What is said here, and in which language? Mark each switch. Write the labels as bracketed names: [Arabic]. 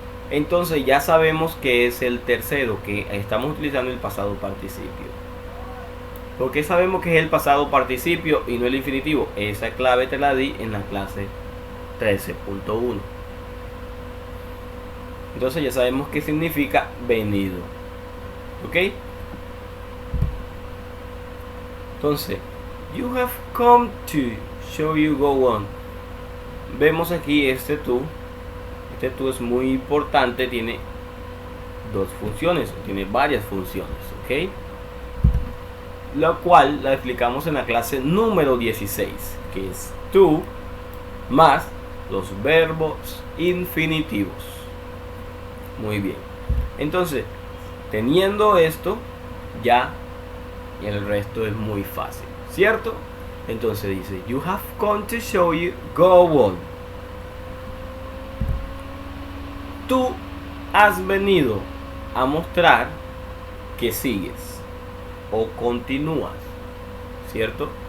[Spanish] Entonces ya sabemos que es el tercero, que estamos utilizando el pasado participio. ¿Por qué sabemos que es el pasado participio y no el infinitivo? Esa clave te la di en la clase 13.1. Entonces ya sabemos qué significa venido. ¿Ok? [English] Entonces, you have come to show you go on. [Spanish] Vemos aquí este to. Este to es muy importante, tiene dos funciones, tiene varias funciones, ¿ok? Lo cual la explicamos en la clase número 16, que es to más los verbos infinitivos. Muy bien. Entonces, teniendo esto, ya el resto es muy fácil, ¿cierto? [English] Entonces dice, you have come to show you go on. [Spanish] Tú has venido a mostrar que sigues o continúas, ¿cierto?